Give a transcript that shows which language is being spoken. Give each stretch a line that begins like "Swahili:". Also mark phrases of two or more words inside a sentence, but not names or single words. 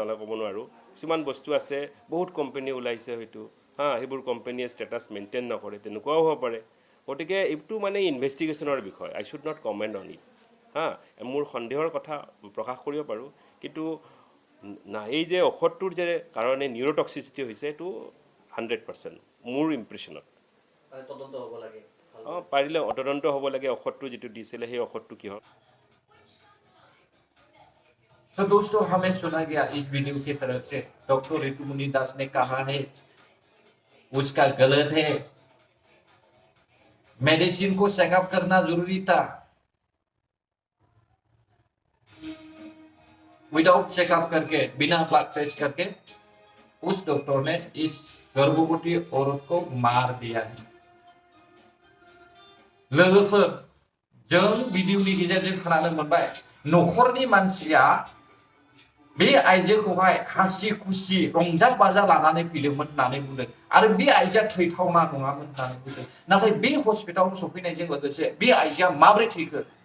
Assamese: নহ'লে ক'ব নোৱাৰোঁ কিছুমান বস্তু আছে বহুত কোম্পানী ওলাইছে হয়তো সেইবোৰ কোম্পানীয়ে ষ্টেটাছ মেইনটেইন নকৰে তেনেকুৱাও হ'ব পাৰে গতিকে এইটো মানে ইনভেষ্টিগেশ্যনৰ বিষয়
English: I should not comment on it
Assamese: মোৰ সন্দেহৰ কথা প্ৰকাশ কৰিব পাৰোঁ কিন্তু না এই যে ঔষধটোৰ যে কাৰণে নিউৰটক্সিচিটি হৈছে এইটো 100% মোৰ ইম্প্ৰেশ্যনত পাৰিলে তদন্ত হ'ব লাগে ঔষধটো যিটো দিছিলে সেই ঔষধটো কি হয়
Hindi: तो दोस्तों हमें सुना गया इस वीडियो की तरफ से डॉक्टर ऋतुमुनि दास ने कहा है उसका गलत है मेडिसिन को चेकअप करना जरूरी था
English: without checkup
Hindi: करके बिना ब्लड टेस्ट करके उस डॉक्टर ने इस गर्भवती औरत को मार दिया है
Bodo: लोगोफोर जों भिडिअनि गेजेरजों खोनानो मोनबाय नखरनि मानसिया बे आइजोखौहाय हासि खुसि रंजा बाजा लानानै फैदोंमोन होननानै बुंदों आरो बे आइजोआ थैथावना नङामोन होननानै बुंदों नाथाय बे हस्पिटालाव सफैनायजों लोगोसे बे आइजोआ माबोरै थैखो